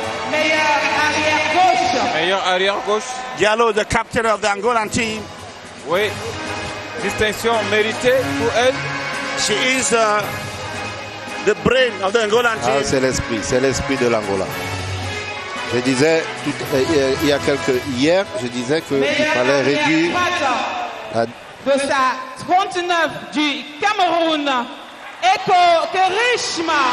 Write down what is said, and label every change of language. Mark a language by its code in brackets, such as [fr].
[fr] Meilleur arrière gauche. Meilleur arrière gauche. [en] Diallo, the captain of the Angolan team. [fr] Oui. Distinction méritée pour elle. [en] She is the brain of the Angolan team. [fr] Ah, c'est l'esprit de l'Angola. Je disais il y a hier, je disais qu'il fallait réduire de sa 39 du Cameroun, Eko Kerishma.